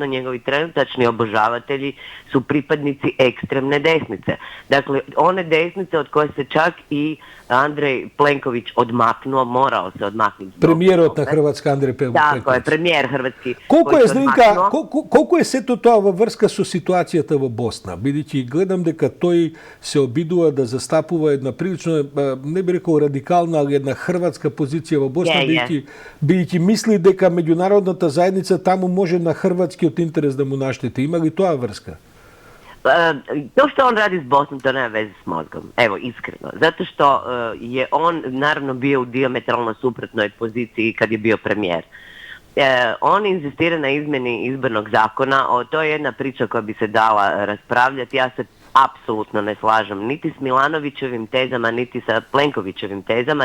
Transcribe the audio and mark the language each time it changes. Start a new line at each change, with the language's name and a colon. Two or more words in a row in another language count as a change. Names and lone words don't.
Croatian: Njegovi trenutačni obožavatelji su pripadnici ekstremne desnice. Dakle, one desnice od koje se čak i Andrej Plenković odmaknuo, morao se odmaknuti.
Macedonian: Премиер од Хрватска Андреј Пленковиќ.
Croatian: Tako je, premijer hrvatski.
Macedonian: Колико е се то врска су ситуацијата в Босна?
Croatian: Vidite, gledam
Macedonian: дека той се обидува да застапува една прилично, не би рекол радикална, али една хрватска позиција во Босна, бидејќи мисли дека меѓународната заедница таму може на хрватскиот интерес да му наштети. Има ли тоа врска?
Croatian: To što on radi s Bosnom, to nema veze s mozgom. Evo, iskreno. Zato što je on naravno bio u diametralno suprotnoj poziciji kad je bio premijer. On insistira na izmjeni izbornog zakona. To je jedna priča koja bi se dala raspravljati. Ja se apsolutno ne slažem niti s Milanovićevim tezama, niti sa Plenkovićevim tezama.